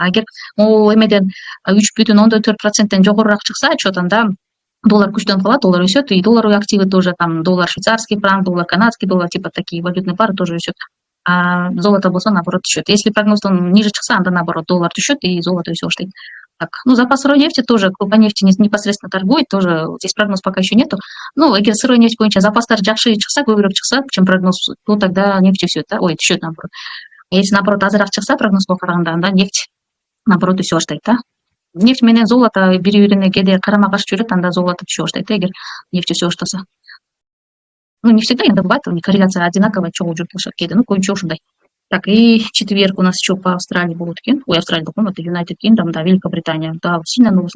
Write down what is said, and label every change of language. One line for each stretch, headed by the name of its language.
Kyrgyz: А эгер эмеден 3,4% жогорураак чыкса отчет, анда доллар күчтөнүп калат, доллар өсөт,
Russian: и долларовые активы тоже, там доллар швейцарский франк, доллар канадский доллар, типа такие валютные пары тоже
Kyrgyz: өсөт. А золото болсо наоборот түшөт.
Russian: Если прогноздон ниже
Kyrgyz: чыкса, анда наоборот доллар түшөт и золото өсө баштайт.
Russian: Так, ну, запас сырой нефти тоже, по нефти непосредственно торгует, тоже здесь прогноз пока еще нету.
Kyrgyz: Ну, эгер сырой нефть боюнча запастар жакшы чыкса, көбүрөөк чыкса,
Russian: чем прогноз, то тогда
Kyrgyz: нефть өсөт, да, түшөт наоборот. Если наоборот азыраак чыкса прогнозго караганда, анда нефть наоборот өсө баштайт да. Нефть менен золото бири-бирине кээде карама каршы жүрөт, анда золото түшө баштайт, эгер нефть өсө баштаса.
Russian: Ну, не всегда, иногда бывает, корреляция одинаковая,
Kyrgyz: чогуу жүрүп кээде,
Russian: ну, көбүнчө ушундай. Так, и четверг у нас еще по Австралии
Kyrgyz: болот экен.
Russian: Ой, Австралия буквально, это United Kingdom, да, Великобритания. Да, сильно новость.